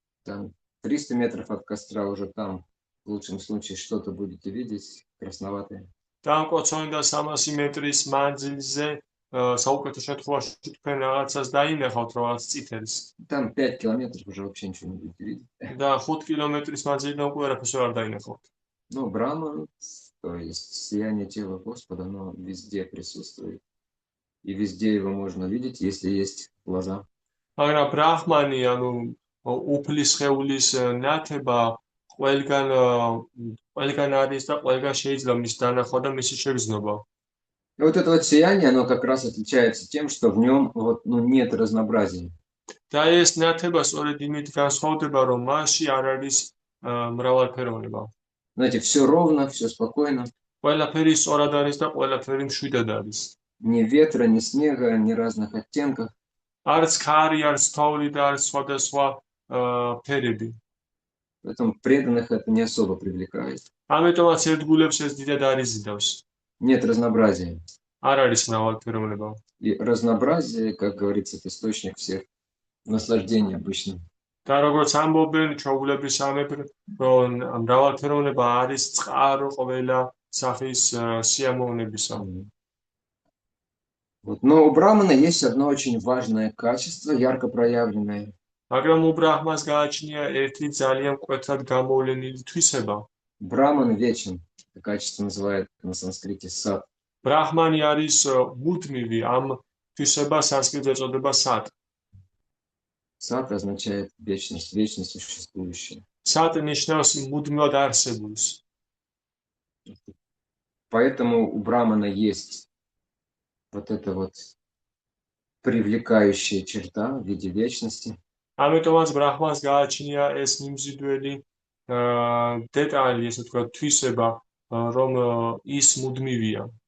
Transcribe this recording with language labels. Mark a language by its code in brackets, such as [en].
[ru] Там 300 метров от костра уже там, в лучшем случае, что-то будете видеть красноватое. [ka] და ამ კოცონიდან 300 მეტრის მანძილზე საუკეთესო შემთხვევაში თქვენ რაღაცას დაინახავთ, რაღაც წითელს. [ru] Там 5 километров уже вообще ничего не будете видеть. [ka] და 5 კილომეტრის მანძილიდან უკვე არაფერს არ დაინახავთ. [ru] Ну, Брахман, то есть сияние тела Господа, оно везде присутствует. И везде его можно видеть, если есть глаза. [ka] მაგრამ ბრაჰმანი, ანუ უფლის სხეულის ნათება ყველგან არის და ყველგან შეიძლება მის დანახვა და მისი შეგრძნობა. [ru] И вот это вот сияние, оно как раз отличается тем, что в нем вот, нет разнообразия. [ka] და ეს ნათება სწორედ იმით განსხვავდება, რომ მასში არ არის მრავალფეროვნება. [ru] Знаете, все ровно, все спокойно. [ka] ყველაფერი სწორად არის და ყველაფერი მშვიდად არის. [ru] Ни ветра, ни снега, ни разных оттенков. [ka] არც ქარი, არც თოვლი და არც სხვადასხვა ფერები. [ru] Поэтому преданных это не особо привлекает. [ka] ამიტომაც ერთგულებს ეს დიდად არ იზიდავს. [ru] Нет разнообразия. [ka] არ არის მრავალფეროვნება. [ru] И разнообразие, как говорится, это источник всех наслаждений обычно. [ka] და როგორც ამბობენ ჩვეულების სამეფო, რომ მრავალფეროვნება არის წყარო ყველა სახის სიამოვნებისა. [ru] Вот. Но у Брахмана есть одно очень важное качество, ярко проявленное. [ka] მაგრამ უბრაჰმას გააჩნია ერთი ძალიან მკვეთრად გამოვლენილი თვისება. [ru] Брахман вечен. Это качество называют на санскрите сат. [ka] ბრაჰმანი არის მუდმივი, ამ თვისებას სანსკრიტზე ეწოდება სატ. [ru] Сат означает вечность, вечно существующее. [ka] სატ ნიშნავს მუდმივად არსებულს. [ru] Поэтому у Брахмана есть вот эта вот привлекающая черта в виде вечности. [ka] ამიტომაც ბრაჰმას გააჩნია ეს მიმზიდველი დეტალი, ესე ვთქვათ, თვისება, რომ ის მუდმივია.